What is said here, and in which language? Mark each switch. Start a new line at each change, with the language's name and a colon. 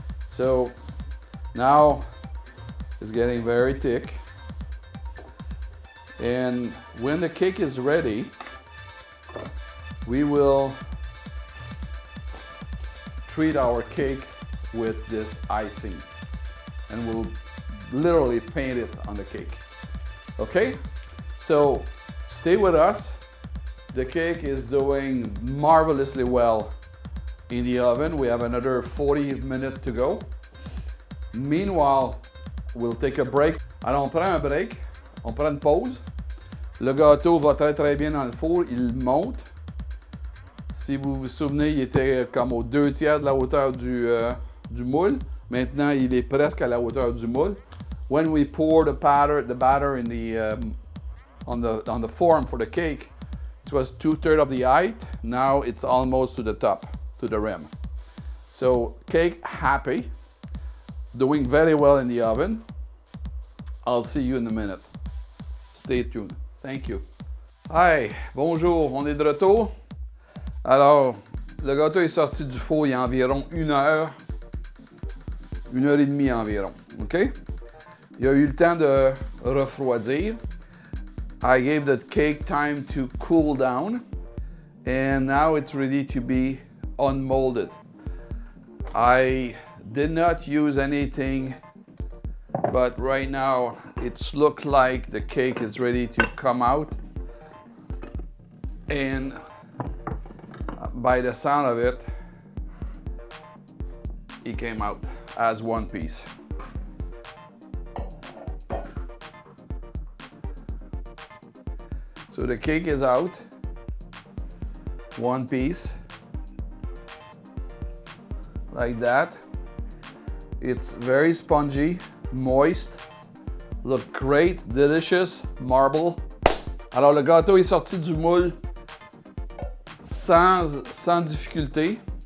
English: So now it's getting very thick, and when the cake is ready, we will treat our cake with this icing, and we'll literally paint it on the cake. Okay, so stay with us. The cake is doing marvelously well in the oven. We have another 40 minutes to go. Meanwhile, we'll take a break.
French: Alors on prend un break, on prend une pause. Le gâteau va très très bien dans le four, il monte. Si vous vous souvenez, il était comme aux 2/3 de la hauteur du moule. Maintenant, il est presque à la hauteur du moule.
English: When we pour the batter in the on the form for the cake, it was 2/3 of the height. Now it's almost to the top, to the rim. So cake happy, doing very well in the oven. I'll see you in a minute. Stay tuned. Thank you.
French: Hi, bonjour, on est de retour. Alors, le gâteau est sorti du four il y a environ 1 heure et demie environ. OK? Il a eu le temps de refroidir.
English: I gave the cake time to cool down, and now it's ready to be unmolded. I did not use anything, but right now it's looked like the cake is ready to come out, and by the sound of it, it came out as one piece. So the cake is out, one piece, like that. It's very spongy, moist, look great, delicious, marble.
French: Alors le gâteau est sorti du moule sans difficulté.